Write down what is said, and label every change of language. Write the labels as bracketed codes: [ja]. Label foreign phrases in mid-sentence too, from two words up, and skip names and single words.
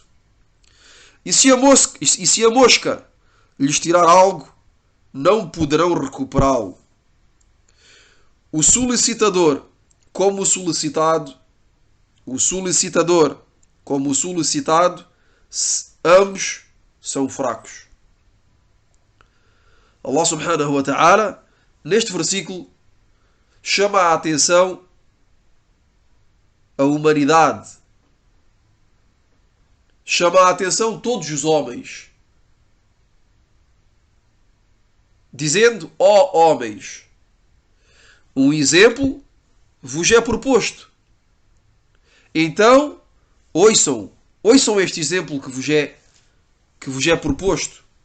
[pt] E se a mosca lhes tirar algo, não poderão recuperá-lo. O solicitador como o solicitado, ambos são fracos. [ar] الله سبحانه وتعالى, [pt] neste versículo, chama a atenção a humanidade, chama a atenção todos os homens, dizendo: ó homens, um exemplo vos é proposto, então ouçam este exemplo que vos é proposto.